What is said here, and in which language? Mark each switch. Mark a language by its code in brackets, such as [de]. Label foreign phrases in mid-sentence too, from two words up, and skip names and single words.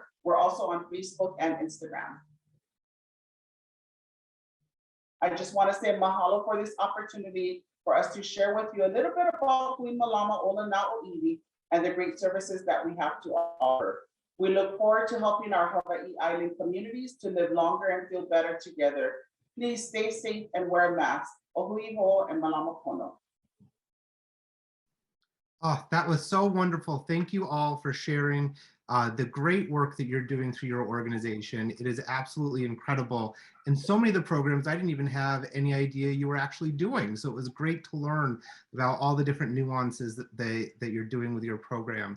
[en] We're also on Facebook and Instagram. I just want to say mahalo for this opportunity for us to share with you a little bit about Hui Malama Ola na Oiwi and the great services that we have to offer. We look forward to helping our Hawaii Island communities to live longer and feel better together. Please stay safe and wear masks. [haw] Ohui ho and malama pono. [en] Oh, that was so wonderful. Thank you all for sharing the great work that you're doing through your organization. It is absolutely incredible. And so many of the programs I didn't even have any idea you were actually doing. So it was great to learn about all the different nuances that you're doing with your programs.